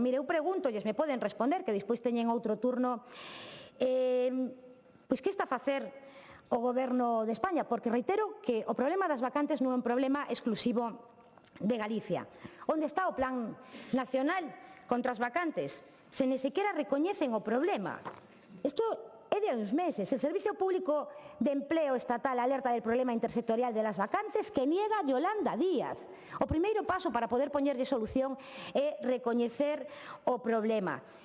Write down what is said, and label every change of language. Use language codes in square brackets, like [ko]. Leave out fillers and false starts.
[gl] Mire, eu pregúntolles, me poden responder, que despois teñen outro turno, pois que está a facer o Goberno de España? Porque reitero que o problema das vacantes non é un problema exclusivo de Galicia. Onde está o Plan Nacional contra as vacantes? Se ni sequera recoñecen o problema. Isto é de uns meses. [es] El Servicio Público de Empleo Estatal alerta del problema intersectorial de las vacantes que niega Yolanda Díaz. [gl] O primeiro paso para poder poñerlle solución é recoñecer o problema.